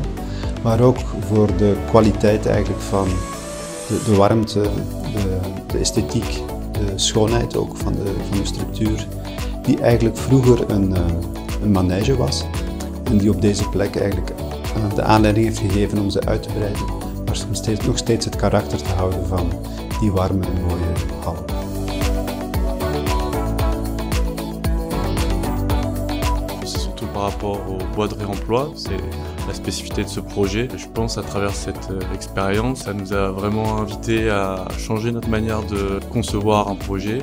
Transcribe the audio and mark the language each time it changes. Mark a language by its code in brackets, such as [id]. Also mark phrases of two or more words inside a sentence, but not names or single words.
[nl] Maar ook voor de kwaliteit eigenlijk van de warmte, de esthetiek, de schoonheid ook van de structuur, die eigenlijk vroeger een manege was en die op deze plek eigenlijk de aanleiding heeft gegeven om ze uit te breiden, maar nog steeds het karakter te houden van die warme en mooie hal. [fr] Par rapport au bois de réemploi, c'est la spécificité de ce projet. Je pense à travers cette expérience, ça nous a vraiment invité à changer notre manière de concevoir un projet.